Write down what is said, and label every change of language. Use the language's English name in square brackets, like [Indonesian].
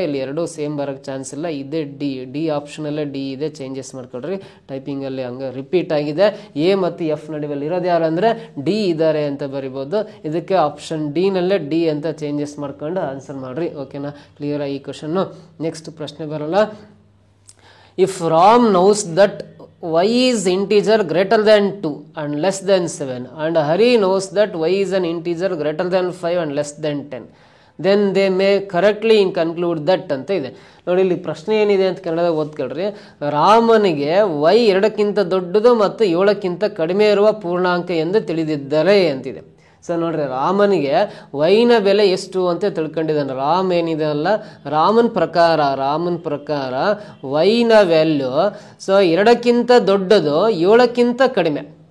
[Kannada] ಇಲ್ಲಿ ಎರಡೂ ಸೇಮ್ ಬರೋಕ್ಕೆ ಚಾನ್ಸ್ ಇಲ್ಲ. ಇದೇ ಡಿ ಆಪ್ಷನಲ್ಲೇ ಡಿ ಇದೆ. ಚೇಂಜಸ್ ಮಾಡ್ಕೊಡ್ರಿ, ಟೈಪಿಂಗಲ್ಲಿ ಹಂಗೆ ರಿಪೀಟ್ ಆಗಿದೆ. ಎ ಮತ್ತು ಎಫ್ ನಡುವೆ ಇರೋದು ಯಾರು ಅಂದರೆ ಡಿ ಇದ್ದಾರೆ ಅಂತ ಬರಿಬೋದು. ಇದಕ್ಕೆ ಆಪ್ಷನ್ ಡಿ ನಲ್ಲೇ ಡಿ ಅಂತ ಚೇಂಜಸ್ ಮಾಡ್ಕೊಂಡು ಆನ್ಸರ್ ಮಾಡ್ರಿ. ಓಕೆನಾ? ಕ್ಲಿಯರ್ ಈ ಕ್ವಶನ್ನು. ನೆಕ್ಸ್ಟ್ ಪ್ರಶ್ನೆ ಬರೋಲ್ಲ. [English] if Ram knows that y is integer greater than 2 and less than 7 and Hari knows that y is an integer greater than 5 and less than 10, then they may correctly conclude that [Kannada] ಅಂತ ಇದೆ. ನೋಡಿ, ಇಲ್ಲಿ ಪ್ರಶ್ನೆ ಏನಿದೆ ಅಂತ ಕನ್ನಡದಾಗ ಓದ್ಕೊಳ್ರಿ. ರಾಮನಿಗೆ y 2ಕ್ಕಿಂತ ದೊಡ್ಡದು ಮತ್ತು 7ಕ್ಕಿಂತ ಕಡಿಮೆ ಇರುವ ಪೂರ್ಣಾಂಕ ಎಂದು ತಿಳಿದಿದ್ದರೆ ಅಂತಿದೆ. ಸೊ ನೋಡ್ರಿ, ರಾಮನಿಗೆ ವೈನ ಬೆಲೆ ಎಷ್ಟು ಅಂತ ತಿಳ್ಕೊಂಡಿದ್ದಾನೆ. ರಾಮ್ ಏನಿದೆ ಅಲ್ಲ, ರಾಮನ್ ಪ್ರಕಾರ ವೈನ ವ್ಯಾಲ್ಯೂ ಸೊ 2ಕ್ಕಿಂತ ದೊಡ್ಡದು 7ಕ್ಕಿಂತ ಕಡಿಮೆ.